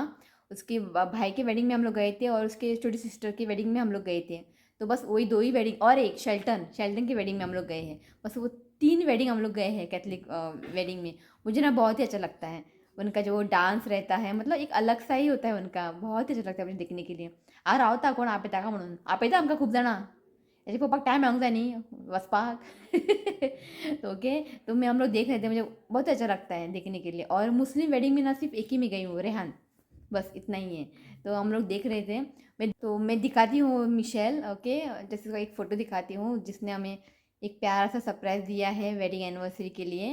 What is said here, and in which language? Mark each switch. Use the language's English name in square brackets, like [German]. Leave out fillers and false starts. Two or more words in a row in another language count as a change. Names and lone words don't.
[Hindi] उसके भाई के वेडिंग में हम लोग गए थे, और उसके छोटी सिस्टर की वेडिंग में हम लोग गए थे. तो बस वही 2 ही वेडिंग, और एक शेल्टन शेल्टन की वेडिंग में हम लोग गए हैं. बस वो 3 वेडिंग हम लोग गए हैं [English] Catholic wedding [Hindi] में. मुझे ना बहुत ही अच्छा लगता है उनका जो डांस रहता है, मतलब एक अलग सा ही होता है उनका, बहुत ही अच्छा लगता है मुझे देखने के लिए. [Konkani] आ रावता कोण आप येता का म्हणून, आप येता आमकां खूप जाणां. त्याच्या पप्पाक टाइम मेळोंक जाय न्ही वचपाक. [Hindi] तो ओके, तो मैं हम लोग देख रहे थे, मुझे बहुत अच्छा लगता है देखने के लिए. और [English] Muslim wedding [Hindi] में ना सिर्फ एक ही में गई हूँ, रेहान, बस इतना ही है. तो हम लोग देख रहे थे. मैं दिखाती हूँ मिशेल. ओके, जैसे एक फ़ोटो दिखाती हूँ जिसने हमें एक प्यारा सा सरप्राइज़ दिया है [English] wedding anniversary [Hindi] के लिए.